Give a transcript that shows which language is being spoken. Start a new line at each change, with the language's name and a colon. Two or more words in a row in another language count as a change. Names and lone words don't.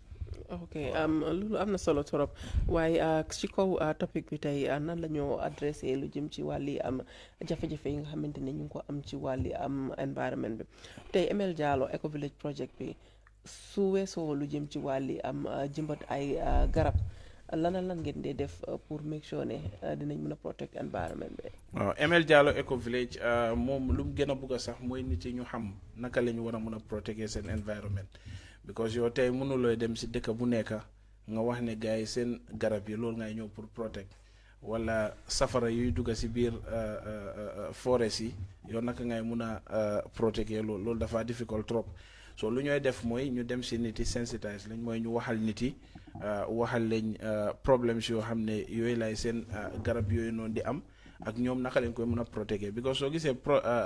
Wolof: ok loolu am na solo trop waaye ci kaw topic bi tey nan la ñoo adressé lu jëm ci wàlli jafe-jafe yi nga xamante ne ñu ngi ko am ci wàlli environnement bi tey ML Jallow Ecovillage Project bi su weesoo lu jëm ci wàlli jëmbat ay garab lan ngeen dee def pour
English: make sure
Wolof: ne dinañ mën a
English: protect environment
Wolof: bi. waaw ML Jallow Ecovillage moom lu mu gën a bugg a sax mooy nit yi ñu xam naka la ñu war a mën a protéger seen
English: environment because
Wolof: yow tey mënulooy dem si dëkk bu nekk nga wax ne gars yi seen garab yi loolu ngay ñëw pour protect wala safara yuy dugg si biir forest yi yow naka ngay mun a protéger loolu dafa difficult trop so lu ñooy def mooy ñu dem si nit yi sensitise lañ mooy ñu waxal nit yi waxal lañ problèmes yoo xam ne yooyu lay seen garab yooyu noonu di am ak ñoom naka lañ koy mën a protéger because soo gisee garab